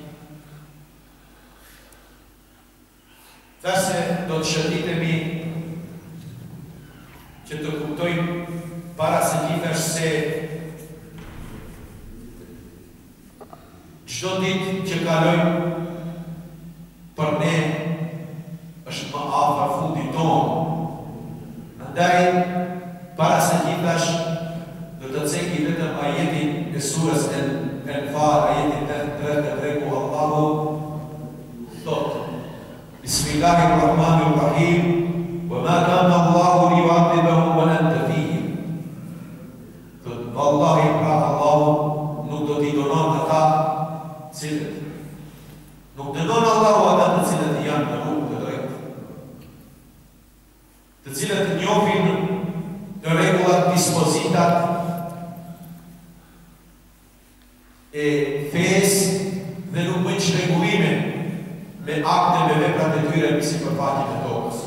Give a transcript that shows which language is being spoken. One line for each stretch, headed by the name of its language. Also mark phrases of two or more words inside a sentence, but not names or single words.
Albanian: Thashë do të shënditemi që të kuptojmë para se gjithashtë se çdo ditë që kalojmë për ne është më afër fundit tonë. Andaj, para se gjithashtë do të ceki vetëm ajetin e surës Al-Anfal, ajetin 33 ku Allahu thotë:
Arabic: Bismillahirrahmanirrahim. وَمَا كَانَ اللَّهُ لِيُعَذِّبَهُمْ وَأَنْتَ فِيهِمْ.
Albanian: Vallahi pra Allahu nuk do t'i donon ata cilët. Nuk dënon Allahu ata të cilët janë në rrugë të drejtë, të cilët njohin të rregullat, dispozitat e fesë dhe nuk bëjnë shregullime me akte me veprat e tyre mbi sipërfaqen e tokës.